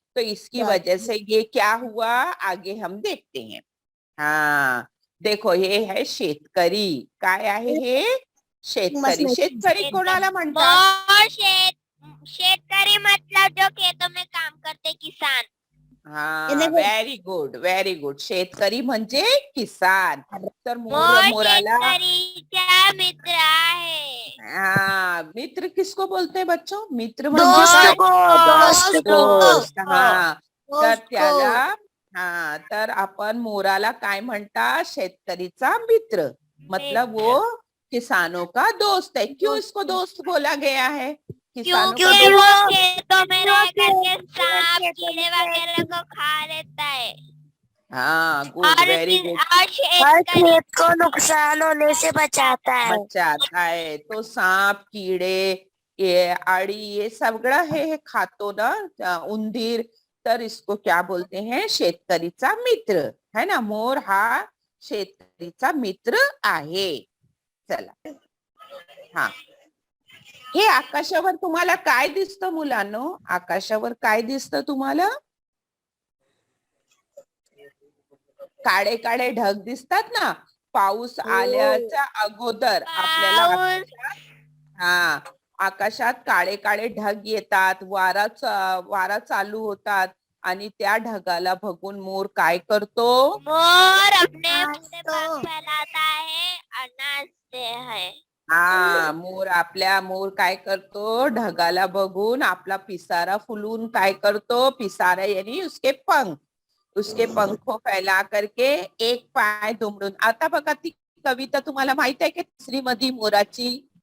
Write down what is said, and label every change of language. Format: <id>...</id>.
<hi>तो इसकी वजह से ये क्या हुआ, आगे हम देखते हैं. हाँ,</hi> <mr>देखो हे है शेतकरी. काय आहे हे? शेतकरी. शेतकरी कोणाला म्हणतात?</mr> <hi>मोर शेतकरी मतलब जो खेतों में काम करते किसान.</hi> <en>हा, very good, very good.</en> <mr>शेतकरी म्हणजे किसान. तर मोर मोराला शेतकरीचा मित्र आहे.</mr> <hi>हाँ, मित्र किसको बोलते हैं बच्चों? मित्र दोस्त को, दोस्त. दोस्त. को.</hi> <mr>हा, तर</mr> <hi>दोस्त</hi> <mr>त्याला हा, तर आपण मोराला काय म्हणतात? शेतकरीचा मित्र.</mr> <hi>मतलब वो किसानों का दोस्त है. क्यों इसको दोस्त बोला गया है? किसानों का क्योंकि वो दोस्त. खेतों में रह करके सांप कीड़े वगैरह को खा लेता है.</hi> <en>हाँ, गुड,</en> <hi>और</hi> <en>Very good.</en> <hi>खेत को नुकसान होने से बचाता है. बचाता है. तो सांप, कीड़े, ये आड़ी,</hi> <mr>ये सगळं हे खातो ना उंदीर.</mr> <hi>तर इसको क्या बोलते हैं? शेतकरीचा मित्र. है ना.</hi> <mr>मोर हा शेतकरीचा मित्र आहे. चला. हा, हे आकाशावर तुम्हाला काय दिसतं मुलांनो? आकाशावर काय दिसतं तुम्हाला? काळे काळे ढग दिसतात ना. पाऊस आल्याच्या अगोदर आपल्याला हा, आकाशात काळे काळे ढग येतात. वारा चालू होतात आणि त्या ढगाला बघून मोर काय करतो?</mr> <hi>मोर अपने पूरे पंख फैलाता है और नाचते हैं.</hi> <mr>हा, मोर काय करतो? ढगाला बघून आपला पिसारा फुलून काय करतो?</mr> <hi>पिसारा यानी उसके पंख को फैला करके</hi> <mr>एक पाय दुमडून. आता बघा ती कविता तुम्हाला माहित आहे की तिसरी मधी मोराची?</mr>